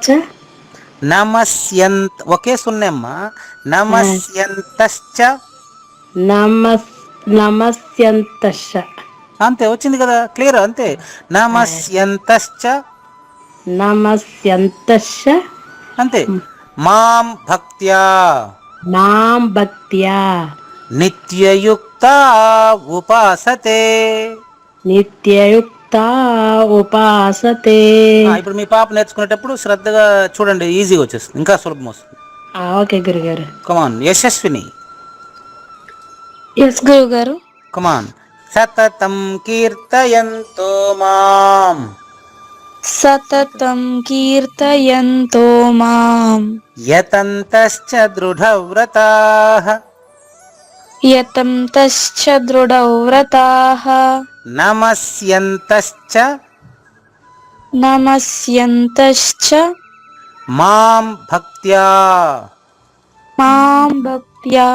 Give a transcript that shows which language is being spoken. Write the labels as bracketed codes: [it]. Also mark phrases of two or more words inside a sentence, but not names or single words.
[te] నమస్యంత. ఒకే సున్నమ్మా. [sa] नमस्यन्तश्च. नमस्यन्तश्च. [te] అంతే. వచ్చింది కదా, క్లియర్. అంతే. నమస్యంతశ్చ. [sa] नमस्यन्तश्च. [te] అంతే. [sa] मां भक्त्या. मां भक्त्या. नित्ययुक्ता उपासते. नित्ययुक्ता उपासते. [te] ఇప్పుడు మీ పాప నేర్చుకునేటప్పుడు శ్రద్ధగా చూడండి, ఈజీగా వచ్చేస్తుంది, ఇంకా సులభం వస్తుంది. ఓకే గురుగారు. కమాన్. యశస్విని. ఎస్ గురువు గారు. కమాన్. [sa] सततं कीर्तयन्तो मां सततं कीर्तयन्तो मां यतन्तश्च दृढव्रताः यतन्तश्च दृढव्रताः नमस्यन्तश्च नमस्यन्तश्च मां भक्त्या मां भक्त्या